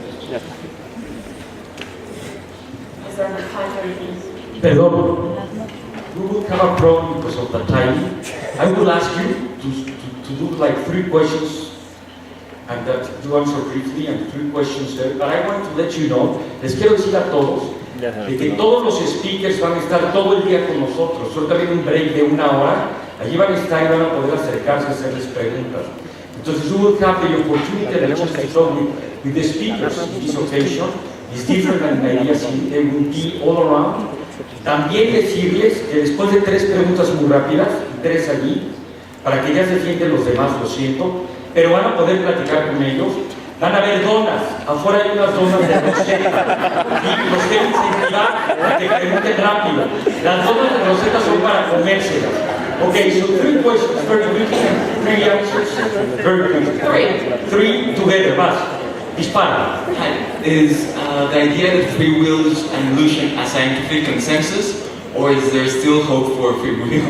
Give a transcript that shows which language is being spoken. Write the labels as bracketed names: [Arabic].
[English] Yeah. Is there enough time for you? [Spanish] Perdón, [English] we will have a problem because of the time. I will ask you to do like 3 questions and that you answer briefly and 3 questions there. But I want to let you know, [Spanish] les quiero decir a todos, de que todos los speakers van a estar todo el día con nosotros. Solo también un break de 1 hora. Allí van a estar y van a poder acercarse a hacerles preguntas. [English] Entonces, you will have the opportunity and the chance to talk with the speakers in this occasion. It's different than ideas, they will be all around. [Spanish] También decirles que después de 3 preguntas muy rápidas, 3 allí, para que ya se sienten los demás, lo siento, pero van a poder platicar con ellos. Van a haber donas, afuera hay unas donas de Rosetta y los quiero incentivar a que pregunten rápido. Las donas de Rosetta son para comérselas. [English] Okay, so 3 questions very quickly and 3 answers very quickly. 3 together, [Spanish] vas. Dispara. [English] Is the idea that free will is an illusion a scientific consensus, or is there still hope for free will?